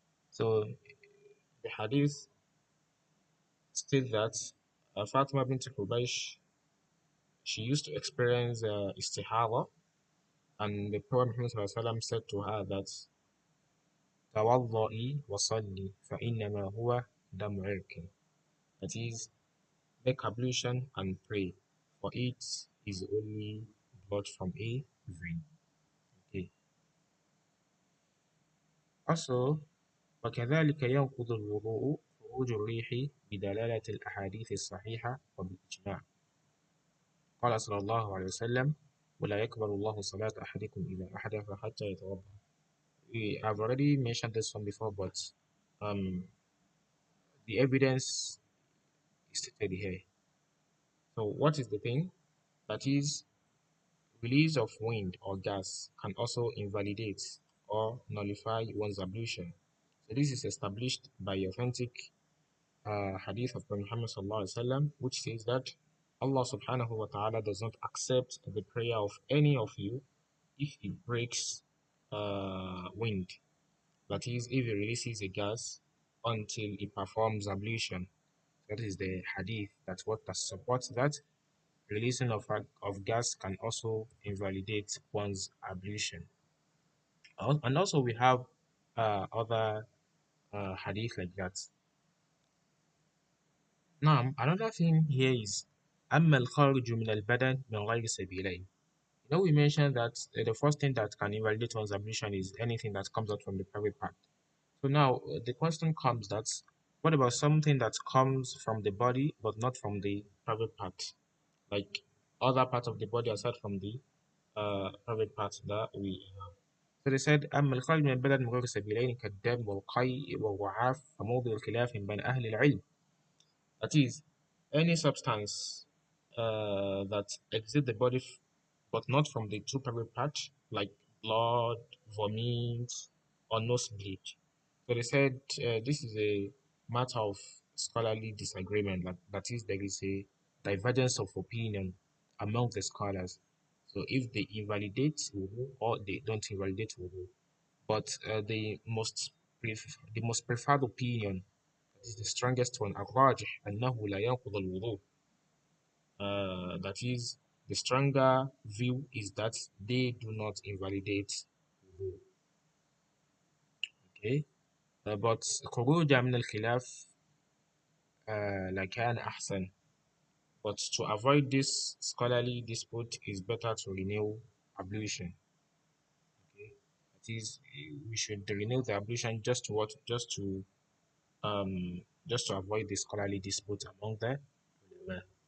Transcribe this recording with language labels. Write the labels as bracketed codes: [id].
[en] So the hadith states that Fatima bint Hubaysh, she used to experience istihada, and the Prophet Muhammad ﷺ said to her that [ar] تَوَضَّئِ وَصَلِّ فَإِنَّمَا هُوَ دَمُ عِرْقٍ. [en] That is, make ablution and pray, for it is only blood from a vein. Okay. Also, [ar] وكذلك ينقض الوضوء خروج الريح بدلالة الأحاديث الصحيحة وبالإجماع. قال صلى الله عليه وسلم: ولا يقبل الله صلاة أحدكم إذا أحدث حتى يتوضأ. [en] I've already mentioned this one before, but um, the evidence is stated here. So what is the thing? That is, release of wind or gas can also invalidate or nullify one's ablution. So this is established by authentic hadith of Prophet Muhammad sallallahu alaihi wasallam, which says that Allah subhanahu wa ta'ala does not accept the prayer of any of you if he breaks wind. That is, if he releases a gas until he performs ablution. That is the hadith. That's what that supports that. Releasing of gas can also invalidate one's ablution. And also we have other hadith like that. Now, another thing here is [ar] أما الخارج من البدن من غير سبيلين. [en] We mentioned that the first thing that can invalidate one's ablution is anything that comes out from the private part. So now the question comes that what about something that comes from the body but not from the private part? Like other parts of the body aside from the private parts that we have. So they said [ar] أما الخارج من البلد من غير سبيلين كالدم والقيء والوعاف فموضع خلاف بين أهل العلم. [en] That is, any substance that exits the body but not from the two private parts, like blood, vomit, or nosebleed. So they said this is a matter of scholarly disagreement. That is, there is a divergence of opinion among the scholars. So if they invalidate wudu or they don't invalidate wudu, but the most preferred opinion, that is the strongest one, [ar] الراجح أنه لا ينقض الوضوء. [en] That is, the stronger view is that they do not invalidate wudu. Okay, but [ar] خروج من الخلاف لكان أحسن. [en] But to avoid this scholarly dispute, is better to renew ablution. Okay, that is, we should renew the ablution just to what, just to avoid the scholarly dispute among the ulama.